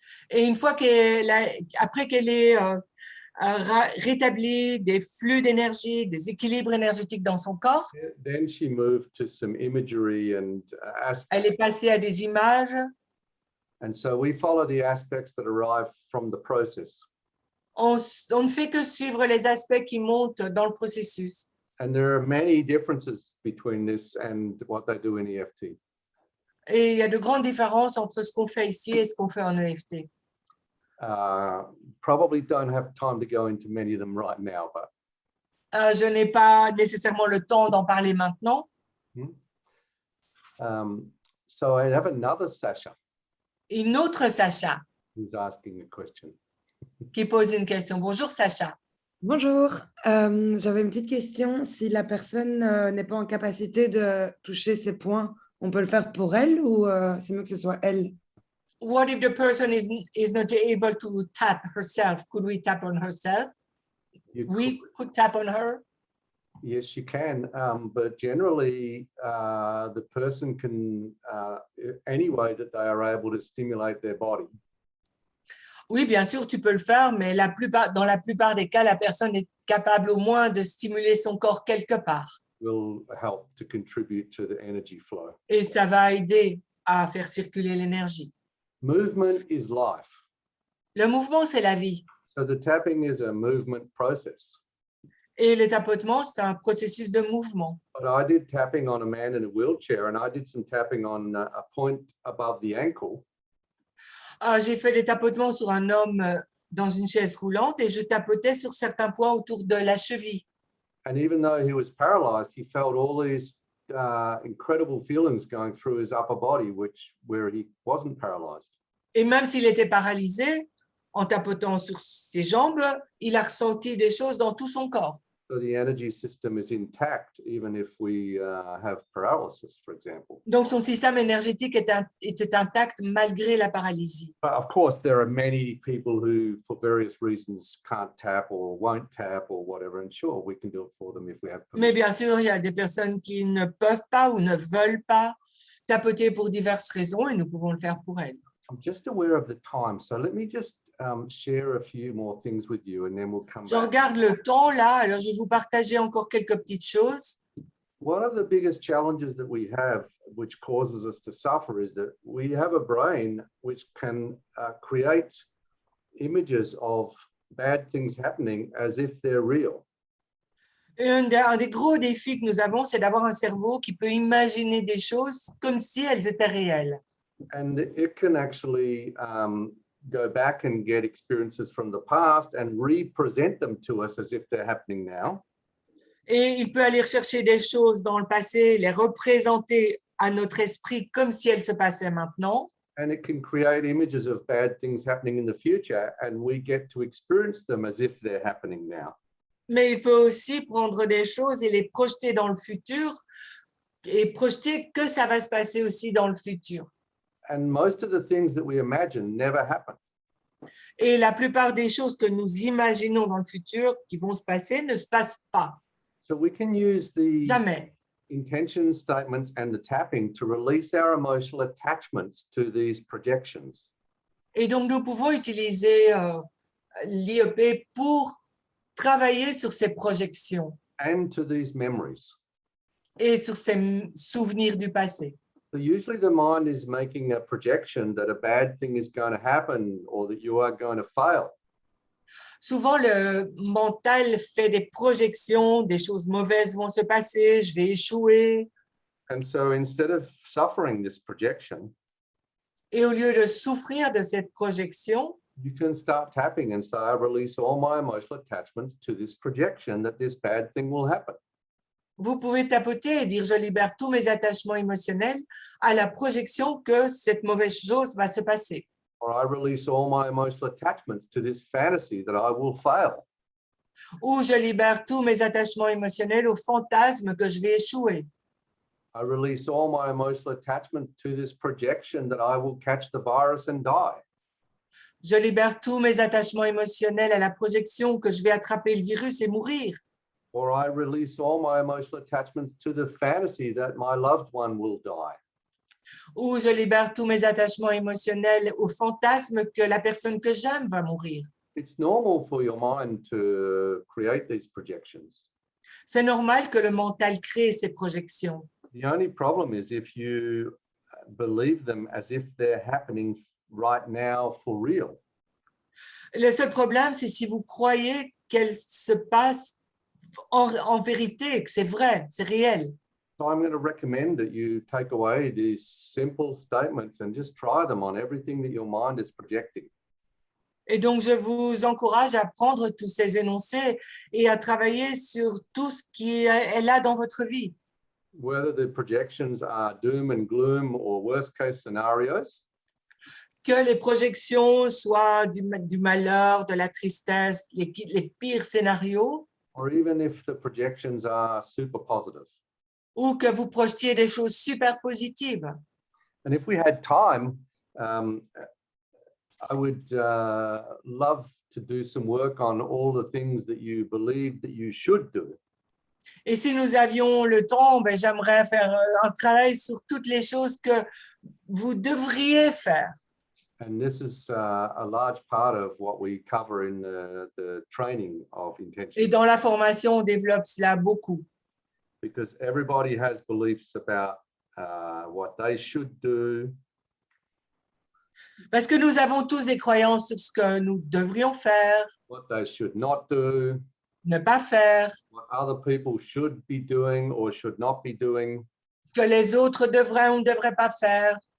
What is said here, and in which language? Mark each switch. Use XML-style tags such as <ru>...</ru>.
<fr>Et une fois après qu'elle ait rétabli des flux d'énergie, des équilibres énergétiques dans son corps,</fr> <en>then she moved to some imagery and aspects.</en> <fr>elle est passée à des images.</fr> <en>And so we follow the aspects that arrive from the process.</en> <fr>On ne fait que suivre les aspects qui montent dans le processus.</fr> <en>And there are many differences between this and what they do in EFT.</en> <fr>Et il y a de grandes différences entre ce qu'on fait ici et ce qu'on fait en EFT.</fr> <en>Probably don't have time to go into many of them right now, but</en> <fr>Je n'ai pas nécessairement le temps d'en parler maintenant.</fr> <en>so I have another Sasha</en> <fr>Une autre Sacha</fr> <en>who's asking a question.</en> <fr>qui pose une question. Bonjour Sacha. Bonjour, j'avais une petite question. Si la personne n'est pas en capacité de toucher ses points, on peut le faire pour elle ou c'est mieux que ce soit elle?</fr> <en>What if the person is not able to tap herself? Could we tap on herself? We could tap on her. Yes, you can, but generally the person can, any way that they are able to stimulate their body.</en> <fr>Oui, bien sûr, tu peux le faire, mais dans la plupart des cas, la personne est capable au moins de stimuler son corps quelque part.</fr> <en>Will help to contribute to the energy flow.</en> <fr>Et ça va aider à faire circuler l'énergie.</fr> <en>Movement is life.</en> <fr>Le mouvement, c'est la vie.</fr> <en>So the tapping is a movement process.</en> <fr>Et le tapotement, c'est un processus de mouvement.</fr> <en>But I did tapping on a man in a wheelchair, and I did some tapping on a point above the ankle.</en> <fr>J'ai fait des tapotements sur un homme dans une chaise roulante et je tapotais sur certains points autour de la cheville.</fr> <en>And even though he was paralyzed, he felt all these incredible feelings going through his upper body, where he wasn't paralyzed.</en> <fr>Et même s'il était paralysé, en tapotant sur ses jambes, il a ressenti des choses dans tout son corps.</fr> <en>So the energy system is intact, even if we have paralysis, for example.</en> <fr>Donc, son système énergétique était intact malgré la paralysie.</fr> <en>But of course, there are many people who, for various reasons, can't tap or won't tap or whatever. And sure, we can do it for them if we have permission.</en> <fr>Mais bien sûr, il y a des personnes qui ne peuvent pas ou ne veulent pas tapoter pour diverses raisons et nous pouvons le faire pour elles.</fr> <en>I'm just aware of the time, so let me just share a few more things with you and then we'll come</en> <fr>Je</fr> <en>back.</en> <fr>regarde le temps là, alors je vais vous partager encore quelques petites choses.</fr> <en>One of the biggest challenges that we have, which causes us to suffer, is that we have a brain which can create images of bad things happening as if they're real.</en> <fr>Un des gros défis que nous avons, c'est d'avoir un cerveau qui peut imaginer des choses comme si elles étaient réelles.</fr> <en>And it can actually go back and get experiences from the past and represent them to us as if they're happening now.</en> <fr>Et il peut aller chercher des choses dans le passé, les représenter à notre esprit comme si elles se passaient maintenant.</fr> <en>And it can create images of bad things happening in the future, and we get to experience them as if they're happening now.</en> <fr>Mais il peut aussi prendre des choses et les projeter dans le futur et projeter que ça va se passer aussi dans le futur.</fr> <en>And most of the things that we imagine never happen.</en> <fr>Et la plupart des choses que nous imaginons dans le futur qui vont se passer ne se passent pas.</fr> <en>So we can use these</en> <fr>Jamais.</fr> <en>intention statements and the tapping to release our emotional attachments to these projections.</en> <fr>Et donc, nous pouvons utiliser l'IEP pour travailler sur ces projections</fr> <en>And to these memories.</en> <fr>et sur ces souvenirs du passé.</fr> <en>So usually the mind is making a projection that a bad thing is going to happen or that you are going to fail.</en> <fr>Souvent, le mental fait des projections, des choses mauvaises vont se passer, je vais échouer.</fr> <en>And so instead of suffering this projection,</en> <fr>Et au lieu de souffrir de cette projection,</fr> <en>you can start tapping and say, I release all my emotional attachments to this projection that this bad thing will happen.</en> <fr>vous pouvez tapoter et dire « Je libère tous mes attachements émotionnels à la projection que cette mauvaise chose va se passer. »</fr> <en>Or I release all my emotional attachments to this fantasy that I will fail.</en> <fr>Ou je libère tous mes attachements émotionnels au fantasme que je vais échouer.</fr> <en>I release all my emotional attachments to this projection that I will catch the virus and die.</en> <fr>Je libère tous mes attachements émotionnels à la projection que je vais attraper le virus et mourir.</fr> <en>Or I release all my emotional attachments to the fantasy that my loved one will die.</en> <fr>Ou je libère tous mes attachements émotionnels au fantasme que la personne que j'aime va mourir.</fr> <en>It's normal for your mind to create these projections.</en> <fr>C'est normal que le mental crée ces projections.</fr> <en>The only problem is if you believe them as if they're happening right now for real.</en> <fr>Le seul problème, c'est si vous croyez qu'elles se passent en vérité, que c'est vrai, c'est réel.</fr> <en>So I'm going to recommend that you take away these simple statements and just try them on everything that your mind is projecting.</en> <fr>Et donc, je vous encourage à prendre tous ces énoncés et à travailler sur tout ce qui est là dans votre vie.</fr> <en>Whether the projections are doom and gloom or worst case scenarios,</en> <fr>Que les projections soient du malheur, de la tristesse, les pires scénarios,</fr> <en>or even if the projections are super positive.</en> <fr>ou que vous projetiez des choses super positives.</fr> <en>And if we had time, I would love to do some work on all the things that you believe that you should do.</en> <fr>Et si nous avions le temps, ben, j'aimerais faire un travail sur toutes les choses que vous devriez faire.</fr> <en>And this is a large part of what we cover in the training of intention.</en> <fr>Et dans la formation, on développe cela beaucoup.</fr> <en>Because everybody has beliefs about what they should do.</en> <fr>Parce que nous avons tous des croyances sur ce que nous devrions faire,</fr> <en>What they should not do,</en> <fr>ne pas faire,</fr> <en>what other people should be doing or should not be doing,</en> <fr>ce que les autres devraient ou ne devraient pas faire,</fr>